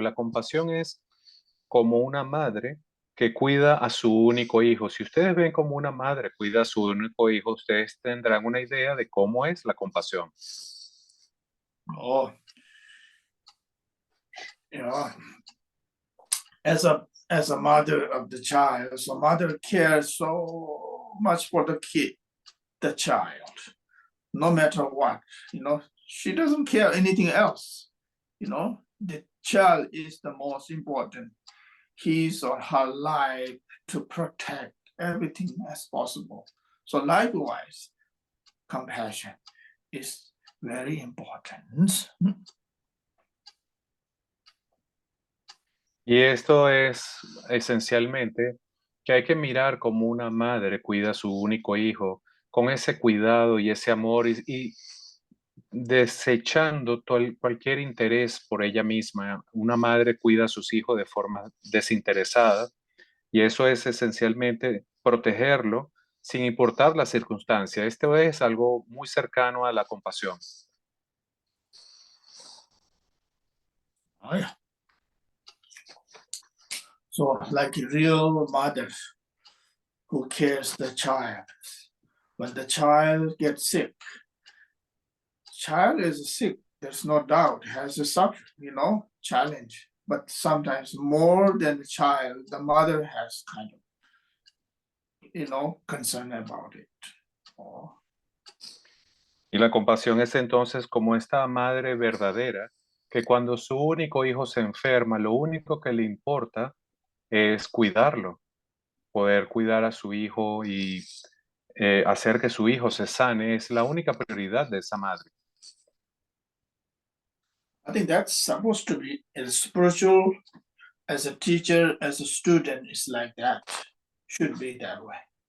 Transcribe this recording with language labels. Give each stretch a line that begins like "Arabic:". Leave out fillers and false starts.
Spanish: La compasión es como una madre que cuida a su único hijo. Si ustedes ven como una madre cuida a su único hijo, ustedes tendrán una idea de cómo es la compasión.
English: Oh, as a mother of the child, so mother cares so much for the child, no matter what. She doesn't care anything else. The child is the most important. His or her life to protect everything as possible. So likewise, compassion is very important.
Spanish: Y esto es esencialmente que hay que mirar como una madre cuida a su único hijo, con ese cuidado y ese amor y desechando cualquier interés por ella misma. Una madre cuida a sus hijos de forma desinteresada y eso es esencialmente protegerlo sin importar la circunstancia. Esto es algo muy cercano a la compasión.
English: Oh, yeah. So like a real mother who cares the child. When the child gets sick, child is sick, there's no doubt, has a suffering, challenge. But sometimes more than the child, the mother has kind of, concern about it. Oh.
Spanish: Y la compasión es entonces como esta madre verdadera que cuando su único hijo se enferma, lo único que le importa es cuidarlo, poder cuidar a su hijo y hacer que su hijo se sane es la única prioridad de esa madre.
English: I think that's supposed to be as spiritual as a teacher, as a student, is like that. Should be that way.